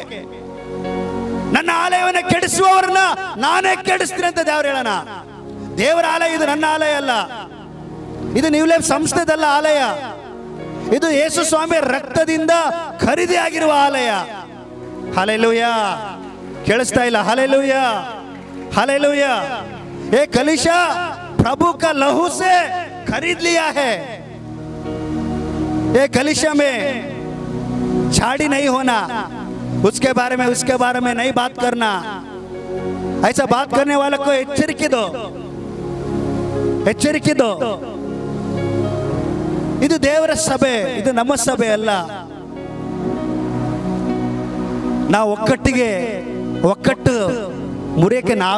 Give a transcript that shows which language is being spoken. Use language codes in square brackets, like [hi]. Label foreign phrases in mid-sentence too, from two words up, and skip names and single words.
[kn] ನನ್ನ ಆಲಯವನ್ನು ಕೆಡಿಸುವವರನ್ನ ನಾನೇ ಕೆಡಿಸ್ತೀನಿ ಅಂತ ದೇವರು ಹೇಳೋಣ. ದೇವರ ಆಲಯ ಇದು, ನನ್ನ ಆಲಯ ಅಲ್ಲ. ಇದು ನ್ಯೂ ಲೈಫ್ ಸಂಸ್ಥೆದಲ್ಲ ಆಲಯ. ಇದು ಯೇಸು ಸ್ವಾಮಿ ರಕ್ತದಿಂದ ಖರೀದಿ ಆಗಿರುವ ಆಲಯ. ಹಲ್ಲೆಲೂಯಾ. ಕೇಳಿಸ್ತಾ ಇಲ್ಲ? [hi] हलेलुया। ये कलीसिया प्रभु का लहू से खरीद लिया है। ये कलीसिया में झाड़ी नहीं होना, उसके बारे में नहीं बात करना। ऐसा बात करने वालों को एಚ್ಚರಿಕೆ दो। [kn] ಇದು ದೇವರ ಸಭೆ, ಇದು ನಮ್ಮ ಸಭೆ ಅಲ್ಲ. ನಾವು ಒಕ್ಕಟ್ಟು ಮುರಿಯಕ್ಕೆ ನಾವು